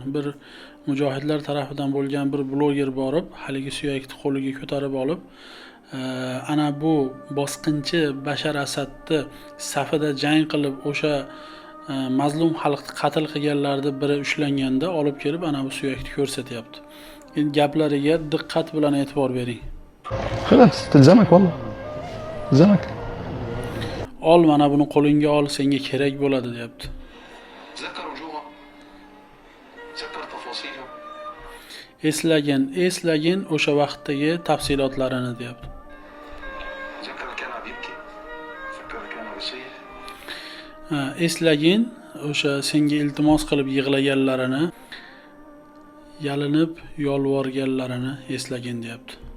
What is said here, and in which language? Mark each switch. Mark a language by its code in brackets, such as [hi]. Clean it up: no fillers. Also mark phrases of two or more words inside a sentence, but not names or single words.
[uz] Bir mujohidlar tarafidan bo'lgan bir bloger borib, haligi suyakni qo'liga ko'tarib olib, ana bu bosqinchi Bashar Asadni safida jang qilib o'sha mazlum xalqni qatl qilganlarning biri ushlanganda olib kelib ana bu suyakni ko'rsatyapti. Endi gaplariga diqqat bilan e'tibor bering. [ar] خلاص تلزمك والله تلزمك. [uz] Ol, mana buni qo'lingga ol, senga kerak bo'ladi deyapti. Eslagin o'sha vaqtdagi tafsilotlarini deyapti. Eslagin o'sha senga iltimos qilib yig'laganlarini, yalinib yolvorganlarini eslagin deyapti.